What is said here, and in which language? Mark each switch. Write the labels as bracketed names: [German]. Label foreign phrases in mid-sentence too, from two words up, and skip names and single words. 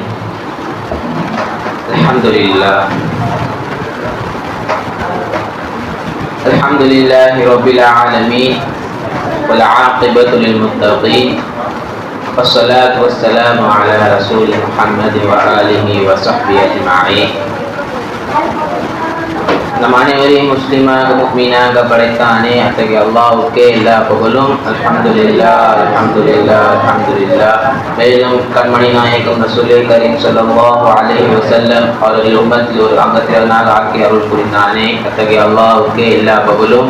[Arabic] Alhamdulillah. الحمد لله رب العالمين والعاقبة للمتقين. والصلاة والسلام على رسول محمد وآله وصحبه أجمعين. [Tamil] நம் அனைவரையும் முஸ்லிமாக முஃமினாக படைத்தானே அத்தகைய அல்லாஹ்வுக்கே எல்லா புகழும். [Arabic] الحمد لله الحمد لله الحمد لله. [Tamil] மேலும் கண்மணி நாயகம் [Arabic] رسول كريم صلى الله عليه وسلم [Tamil] அவர்கள் உம்மத்தில் ஒரு அங்கத்தினராக ஆக்கி அருள் புரிந்தானே அத்தகைய அல்லாஹ்வுக்கே எல்லா புகழும்.